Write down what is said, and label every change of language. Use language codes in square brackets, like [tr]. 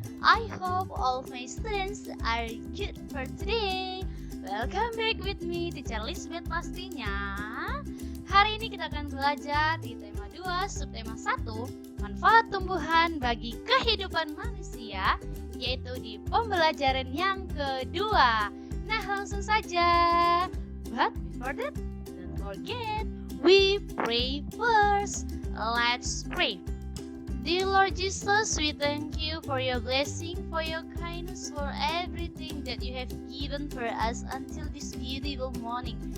[en] I hope all of my students are good for today. Welcome back with me, Teacher Lisbeth [id] pastinya. Hari ini kita akan belajar di tema 2, subtema 1, manfaat tumbuhan bagi kehidupan manusia, yaitu di pembelajaran yang kedua. Nah, langsung saja. [en] But before that, don't forget, we pray first. Let's pray. Dear Lord Jesus, we thank you for your blessing, for your kindness, for everything that you have given for us until this beautiful morning.